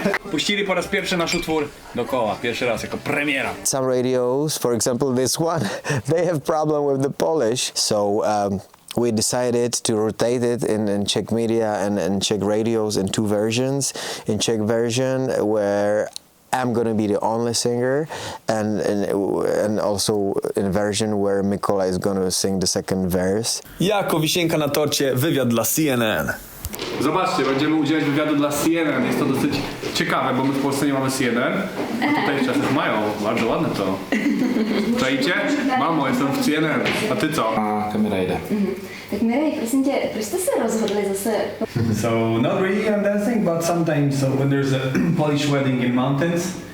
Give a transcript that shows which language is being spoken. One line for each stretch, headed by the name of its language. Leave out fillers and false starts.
Polish: Puścili po raz pierwszy nasz utwór dokoła, pierwszy raz jako premiera.
English: Some radios, for example this one, they have problem with the Polish, so we decided to rotate it in Czech media and Czech radios in 2 versions. In Czech version where I'm gonna be the only singer, and also in a version where Mikola is gonna sing the second verse.
Polish: Jako wisienka na torcie wywiad dla CNN. Zobaczcie, będziemy udzielać wywiadu dla CNN. Jest to dosyć ciekawe, bo my w Polsce nie mamy CNN. A tutaj w Czechach mają. Bardzo ładne to. Czajcie? Mamo, jestem w CNN. A ty co?
Czech: A kamera jde. Tak Miraj, prosím tě, proč jste se rozhodli zase?
English: So not really on dancing, but sometimes when there's a Polish wedding in mountains,